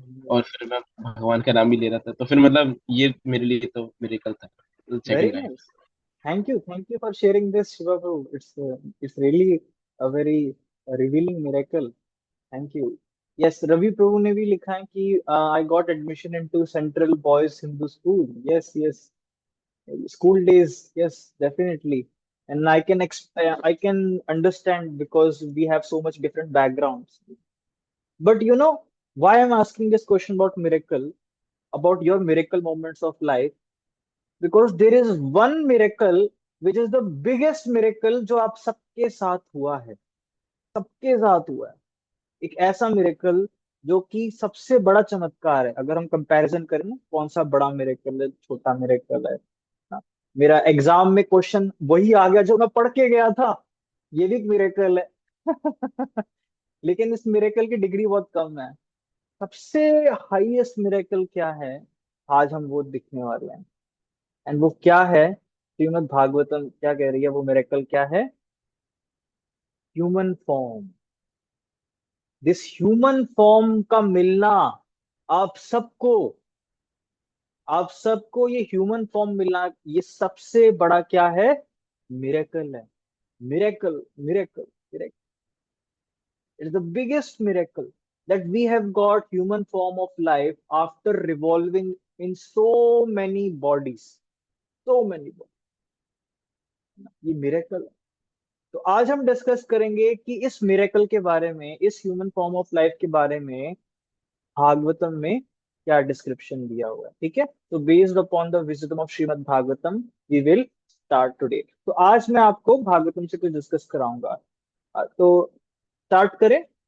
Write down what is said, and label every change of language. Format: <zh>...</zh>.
<hi>और फिर मैं भगवान का नाम भी ले रहा था, तो फिर मतलब ये मेरे लिए तो मिरेकल था</hi> <en>Very second time. Nice. Thank you for sharing this Shiva bro. It's really a very revealing miracle. Thank you. Yes, Ravi Prabhu</en> <hi>ने भी लिखा है कि</hi> <en>I got admission into Central Boys Hindu School. Yes yes, school days, yes, definitely. And I can understand because we have so much different backgrounds. But you know why I'm asking this question about miracle, about your miracle moments of life? Because there is one miracle which is the biggest miracle</en> <hi>जो आप सबके साथ हुआ है,</hi> <en>सबके साथ हुआ है।</en> <hi>एक ऐसा मिरेकल जो कि सबसे बड़ा चमत्कार है। अगर हम कंपैरिजन करें ना, कौन सा बड़ा मिरेकल है, छोटा मिरेकल है ना? मेरा एग्जाम में क्वेश्चन वही आ गया जो मैं पढ़ के गया था, ये भी एक मिरेकल है। लेकिन इस मिरेकल की डिग्री बहुत कम है। सबसे हाईएस्ट मिरेकल क्या है, आज हम वो दिखने वाले हैं। एंड वो क्या है, श्रीमद् भागवतम क्या कह रही है, वो मिरेकल क्या है? Human form. This human form का मिलना, आप सबको आप सबको ये ह्यूमन फॉर्म मिलना, ये सबसे बड़ा क्या है? मिरेकल है। Miracle, miracle, miracle.</hi> <en>It's the biggest miracle that we have got human form of life after revolving in so many bodies, so many bodies.</en> <hi>ये मिरेकल है। तो आज हम डिस्कस करेंगे कि इस मिरेकल के बारे में, इस ह्यूमन फॉर्म ऑफ लाइफ के बारे में भागवतम में क्या डिस्क्रिप्शन दिया हुआ है। ठीक है, तो</hi> <en>Based upon the wisdom of Srimad Bhagavatam we will start today.</en> <hi>तो आज मैं आपको भागवतम से कुछ डिस्कस कराऊंगा। तो स्टार्ट करें?</hi>